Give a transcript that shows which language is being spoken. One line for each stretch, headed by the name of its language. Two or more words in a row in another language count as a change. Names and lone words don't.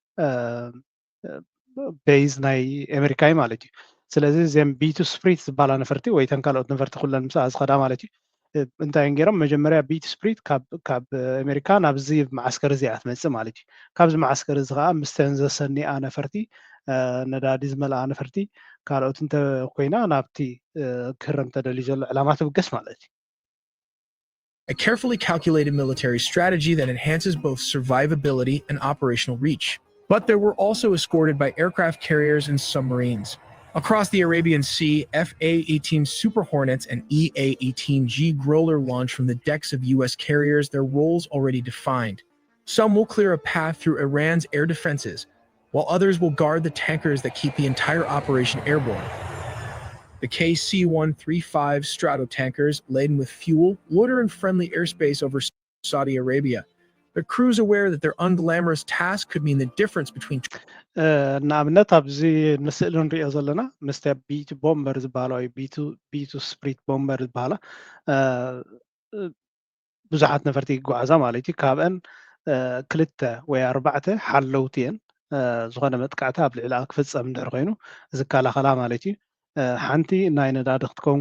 Tigrinya: ቤዝ ናይ ኣሜሪካ እዩ ማለት እዩ ስለዚ እዚኦም ቢቱ ስፕሪት ዝበሃላ ነፈርቲ ወይ ተን ካልኦት ነፈርቲ ኩለን ምስኣ ዝኸዳ ማለት እዩ እንታይ ገይሮም መጀመርያ ቢቱ ስፕሪት ካብ ኣሜሪካ ናብዚ ማዓስከር እዚኣ ትመፅእ ማለት እዩ ካብዚ ማዓስከር እዚ ከዓ ምስተን ዘሰኒኣ ነፈርቲ ነዳዲ ዝመልኣ ነፈርቲ ካልኦት እንተኮይና ናብቲ ክረም ተደልዩ ዘሎ ዕላማ ትብገስ ማለት እዩ
English: A carefully calculated military strategy that enhances both survivability and operational reach. But they were also escorted by aircraft carriers and submarines. Across the Arabian Sea, F-A-18 Super Hornets and EA-18G Growler launch from the decks of U.S. carriers, their roles already defined. Some will clear a path through Iran's air defenses, while others will guard the tankers that keep the entire operation airborne. The KC-135 Stratotankers, laden with fuel, loiter in friendly airspace over Saudi Arabia. Their crews aware that their unglamorous task could mean the difference between
Tigrinya: ንኣብነት ኣብዚ ምስሊ ንሪኦ ዘለና ምስቲ ቢቱ ቦምበር ዝበሃላ ወይ ቢቱ ስፕሪት ቦምበር ዝበሃላ ብዙሓት ነፈርቲ ይጓዓዛ ማለት እዩ ካብአን 2 ወይ 4 ሓለውቲ እየን ዝኾነ መጥቃዕቲ ኣብ ልዕሊኣ ክፍፀም እንድሕር ኮይኑ ዝከላኸላ ማለት እዩ ሓንቲ ናይ ነዳዲ ክትከውን